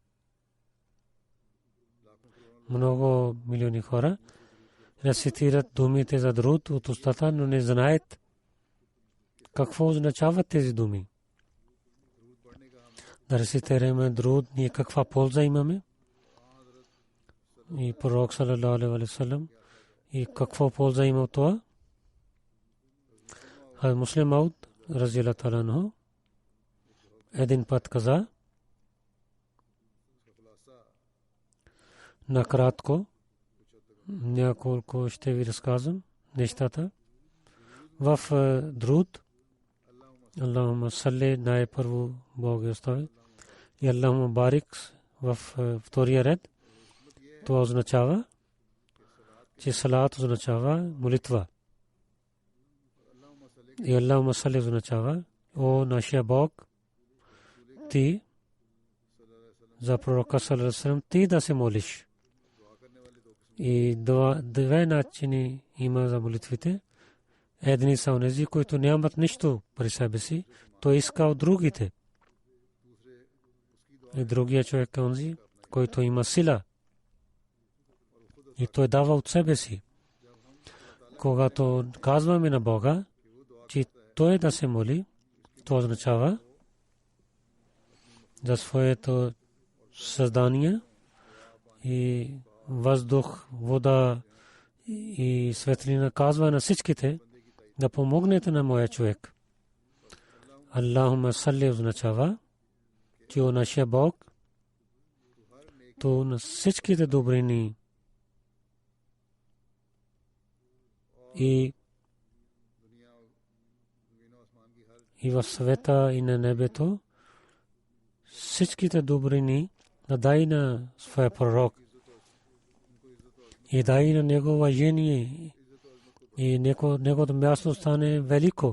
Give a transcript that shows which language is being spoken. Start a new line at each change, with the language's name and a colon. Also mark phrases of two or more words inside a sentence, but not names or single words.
Bulgarian: Много милиони хора рецитират думите за друд от устата, но не знаят какво означават тези думи. Да рецитираме друд, ние каква полза имаме. И пророк
Arabic: صلى الله عليه وسلم,
Bulgarian: и какво полза има от това. Муслим Мауд
Arabic: رضي الله تعالى عنه
Bulgarian: един път каза, накратко няколко ще ви разказвам нещата. В друд
Arabic: اللهم صل
Bulgarian: най-първо Бог остави и
Arabic: اللهم بارك
Bulgarian: в втория ред. Това означава, че салат означава молитва. И
Arabic: اللهم صل
Bulgarian: означава, о нашия Бог, ти за пророка
Arabic: صلى الله عليه وسلم
Bulgarian: ти да се молиш. И две начини има за молитвите. Едни са онези, които нямат нищо при себе си, той иска от другите. И другия човек е онзи, който има сила. И той дава от себе си. Когато казваме на Бога, че той да се моли, то означава за своето създание и въздух, вода и светлина, казва на всичките да помогнете на моя човек.
Arabic: اللهم صل
Bulgarian: означава, че о нашия Бог, то на всичките добрини и в света и на небето, всичките добрини да дай на своя пророк и дай на него уважение и неговото място стане велико.